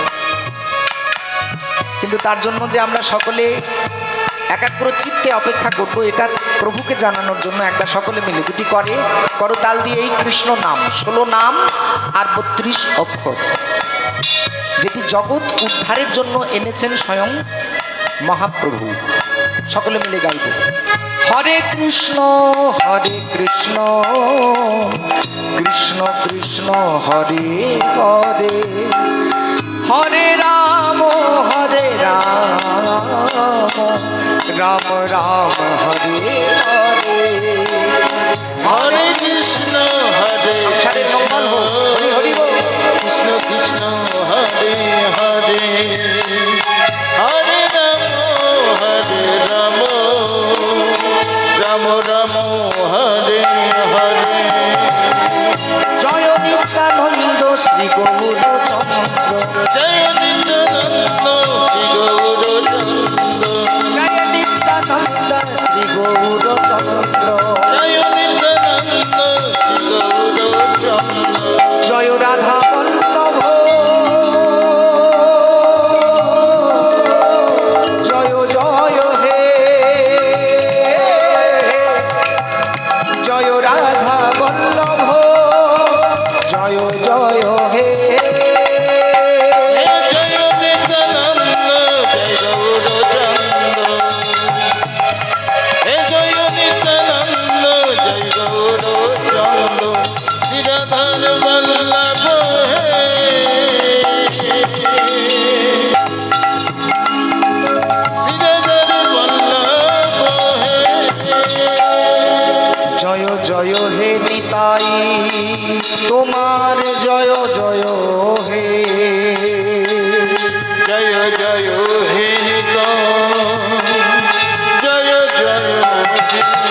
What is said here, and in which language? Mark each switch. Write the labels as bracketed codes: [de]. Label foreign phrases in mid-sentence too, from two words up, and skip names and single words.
[bn] কিন্তু তার জন্য যে আমরা সকলে একাগ্র চিত্তে অপেক্ষা করব, এটা প্রভুকে জানানোর জন্য একবার সকলে মিলে 2টি করতাল দিয়ে এই কৃষ্ণ নাম 16 নাম আর 32 অক্ষর, যেটি জগৎ উদ্ধারের জন্য এনেছেন স্বয়ং মহাপ্রভু, সকলে মিলে গাইব। [sa] হরে কৃষ্ণ কৃষ্ণ কৃষ্ণ হরে হরে হরে রাম রাম রাম হরে হরে। हरे कृष्ण, [bn] আচ্ছাদের মঙ্গল হোক, হরি হরি বল। [sa] कृष्ण कृष्ण, हरे हरे, हरे राम, राम राम, हरे हरे. [bn] জয় নিত্যানন্দ শ্রী গৌরচন্দ্র, জয় নিত্যানন্দ, শ্রী গৌরচন্দ্র. জয় নিত্যানন্দ শ্রী গৌরচন্দ্র, জয় নিত্যানন্দ, শ্রী গৌরচন্দ্র. জয় রাধা বল্লভ, জয় জয় হে, জয় রাধা বল্লভ, জয় জয় হে। জয় নিত্যানন্দ, জয় গৌরচন্দ্র. জয় নিত্যানন্দ, জয় গৌরচন্দ্র. শ্রী রাধা বল্লভ শ্রী রাধা বল্লভ. জয় জয় হে নিতাই তোমার জয় জয় হে, জয় জয় হে নিতা, জয় জয় হে।